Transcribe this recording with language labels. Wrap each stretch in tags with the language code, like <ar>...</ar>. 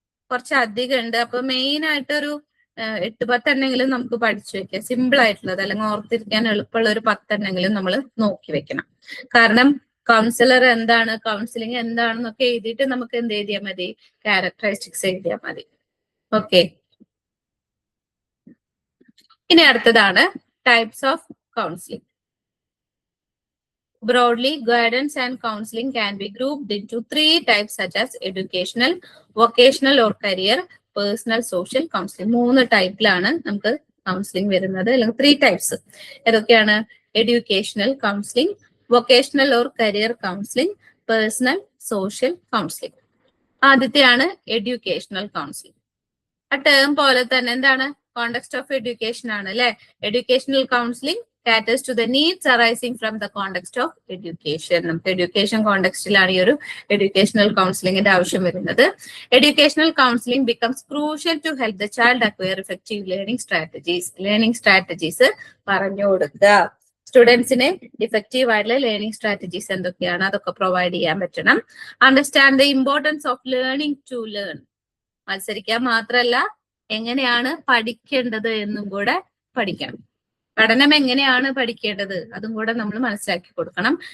<ml>കുറച്ച് അധികം ഉണ്ട്. അപ്പൊ മെയിൻ ആയിട്ടൊരു 8-10 എണ്ണെങ്കിലും നമുക്ക് പഠിച്ചു വെക്കാം, സിമ്പിൾ ആയിട്ടുള്ളത്, അല്ലെങ്കിൽ ഓർത്തിരിക്കാൻ എളുപ്പമുള്ള ഒരു 10 എണ്ണെങ്കിലും നമ്മൾ നോക്കി വെക്കണം. കാരണം കൗൺസിലർ എന്താണ്, കൗൺസിലിംഗ് എന്താണെന്നൊക്കെ എഴുതിയിട്ട് നമുക്ക് എന്ത് എഴുതിയാൽ മതി, ക്യാരക്ടറിസ്റ്റിക്സ് എഴുതിയാൽ മതി. ഓക്കെ, ഇനി അടുത്തതാണ് types of counselling.</ml> <en>Broadly, guidance and counseling can be grouped into three types such as educational, vocational or career, personal, social counseling.</en> <ml>മൂന്ന് ടൈപ്പിലാണ് നമുക്ക് കൗൺസിലിംഗ് വരുന്നത്, അല്ലെങ്കിൽ ത്രീ ടൈപ്സ്. ഏതൊക്കെയാണ്?</ml> <en>Educational counselling, vocational or career counselling, personal social counselling.</en> <ml>ആദ്യത്തെയാണ് educational counselling. ആ term പോലെ തന്നെ എന്താണ്? Context of education ആണ് അല്ലെ.</ml> <en>Educational counselling caters to the needs arising from the context of education.</en> <ml>നമുക്ക് എഡ്യൂക്കേഷൻ കോണ്ടെക്സ്റ്റിലാണ് ഈ ഒരു എഡ്യൂക്കേഷണൽ കൗൺസിലിംഗിന്റെ ആവശ്യം വരുന്നത്.</ml> <en>Educational counselling becomes crucial to help the child acquire effective learning strategies.</en> <ml>Learning strategies പറഞ്ഞു കൊടുക്കുക. സ്റ്റുഡൻസിന് ഇഫക്റ്റീവ് ആയിട്ടുള്ള ലേണിംഗ് സ്ട്രാറ്റജീസ് എന്തൊക്കെയാണ് അതൊക്കെ പ്രൊവൈഡ് ചെയ്യാൻ പറ്റണം.</ml> <en>Understand the importance of learning to learn.</en> <ml>മത്സരിക്കാൻ മാത്രമല്ല, എങ്ങനെയാണ് പഠിക്കേണ്ടത് എന്നും കൂടെ പഠിക്കണം. പഠനം എങ്ങനെയാണ് പഠിക്കേണ്ടത് അതും കൂടെ നമ്മൾ മനസ്സിലാക്കി കൊടുക്കണം.</ml>